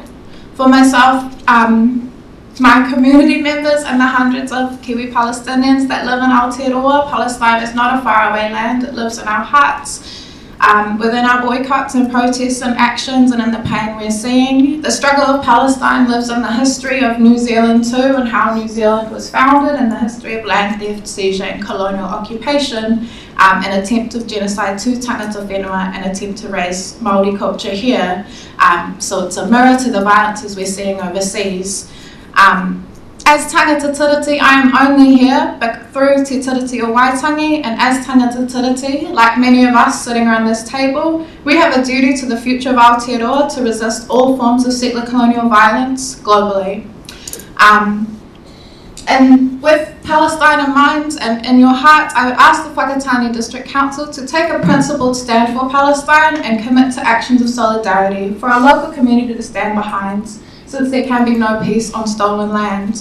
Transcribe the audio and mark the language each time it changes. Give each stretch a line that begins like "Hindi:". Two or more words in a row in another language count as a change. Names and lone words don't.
English: For myself, my community members and the hundreds of Kiwi Palestinians that live in Aotearoa, Palestine is not a faraway land, it lives in our hearts. Within our boycotts and protests and actions and in the pain we're seeing. The struggle of Palestine lives in the history of New Zealand too, and how New Zealand was founded, and the history of land theft, seizure and colonial occupation, an attempt of genocide to
Māori: tangata whenua,
English: an attempt to raise Māori culture here. So it's a mirror to the violences we're seeing overseas. As
Māori: tangata tiriti,
English: I am only here but through Te Tiriti o Waitangi, and as
Māori: tangata tiriti,
English: like many of us sitting around this table, we have a duty to the future of Aotearoa to resist all forms of settler colonial violence globally. And with Palestine in mind and in your heart, I would ask the Whakatane District Council to take a principled stand for Palestine and commit to actions of solidarity for our local community to stand behind, since there can be no peace on stolen land.